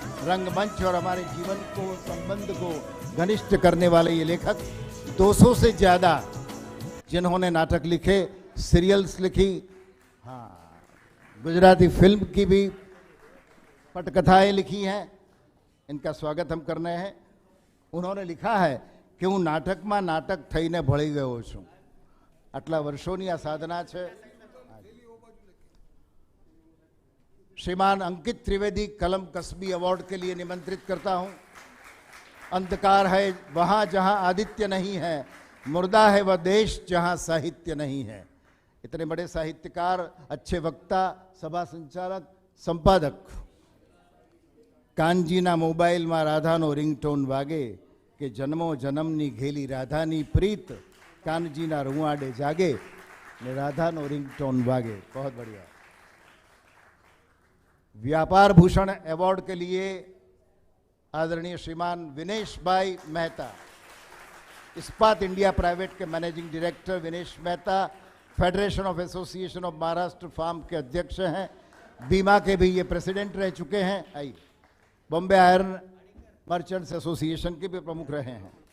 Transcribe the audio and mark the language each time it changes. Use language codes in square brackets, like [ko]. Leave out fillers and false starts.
[hi] रंगमंच और हमारे जीवन को, संबंध को घनिष्ठ करने वाले ये लेखक, 200 से ज़्यादा जिन्होंने नाटक लिखे, सीरियल्स लिखी, हाँ, गुजराती फिल्म की भी पटकथाएं लिखी हैं, इनका स्वागत हम करने हैं। उन्होंने लिखा है कि [gu] હું નાટકમાં નાટક થઈને ભળી ગયો છું। આટલા વર્ષોની આ સાધના છે। [hi] श्रीमान अंकित त्रिवेदी कलम कस्बी अवार्ड के लिए निमंत्रित करता हूं। अंधकार है वहां जहां आदित्य नहीं है, मुर्दा है वह देश जहां साहित्य नहीं है। इतने बड़े साहित्यकार, अच्छे वक्ता, सभा संचालक, संपादक [gu] કાનજીના મોબાઈલમાં રાધાનો રિંગટોન વાગે કે જન્મો જન્મની ઘેલી રાધાની પ્રીત કાનજીના રૂવાડે જાગે ને રાધાનો रिंगटोन वागे। [hi] बहुत बढ़िया। व्यापार भूषण अवार्ड के लिए आदरणीय श्रीमान विनेश भाई मेहता, इस्पात इंडिया प्राइवेट के managing director Vinesh Mehta, federation of association of Maharashtra farm के अध्यक्ष हैं, बीमा के भी ये प्रेसिडेंट रह चुके हैं, आई बॉम्बे आयरन मर्चेंट्स एसोसिएशन के भी प्रमुख रहे हैं।